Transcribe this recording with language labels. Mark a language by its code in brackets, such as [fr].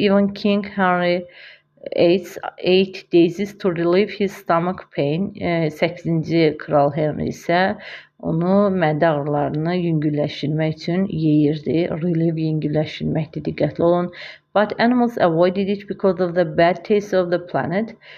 [en] Even King Henry ate daisies to relieve his stomach pain. [az] 8-ci Kral Henry isə onu mədə ağrılarını yüngülləşdirmək üçün yeyirdi. [en] Relieve [az] yüngülləşdirməkdir, diqqətli olun. [en] But animals avoided it because of the bad taste of the planet.